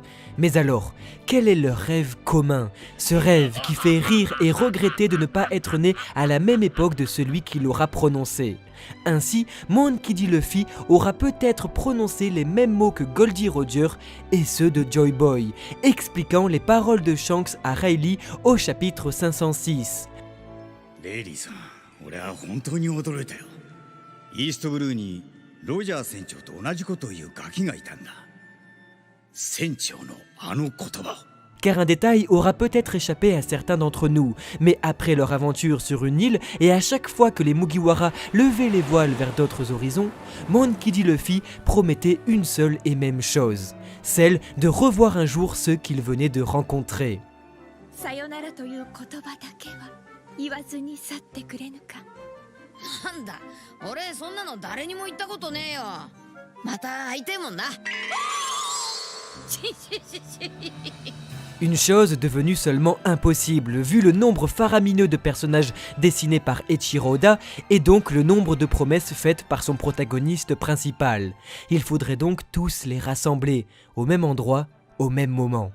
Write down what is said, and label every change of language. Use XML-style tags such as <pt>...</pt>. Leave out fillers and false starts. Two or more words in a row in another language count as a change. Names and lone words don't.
<fr>Mais alors, quel est leur rêve commun? Ce rêve qui fait rire et regretter de ne pas être né à la même époque de celui qui l'aura prononcé. Ainsi, Mon qui dit Luffy aura peut-être prononcé les mêmes mots que Goldie Roger et ceux de Joy Boy, expliquant les paroles de Shanks à Riley au chapitre 506.</fr> <ja>レイリーさん、俺は本当に驚いたよ。イーストブルーにロジャー船長と同じことを言うガキがいたんだ。船長のあの言葉を。</ja> <fr>Car un détail aura peut-être échappé à certains d'entre nous, mais après leur aventure sur une île et à chaque fois que les Mugiwara levaient les voiles vers d'autres horizons, Mon qui dit Luffy promettait une seule et même chose, celle de revoir un jour ceux qu'il venait de rencontrer.</fr> <ja>さよならという言葉だけは言わずに去ってくれぬか。なんだ、俺そんなの誰にも言ったことねえよ。また会いてえもんな。</ja> <fr>Une chose devenue seulement impossible, vu le nombre faramineux de personnages dessinés par Eiichiro Oda et donc le nombre de promesses faites par son protagoniste principal. Il faudrait donc tous les rassembler, au même endroit, au même moment.</fr>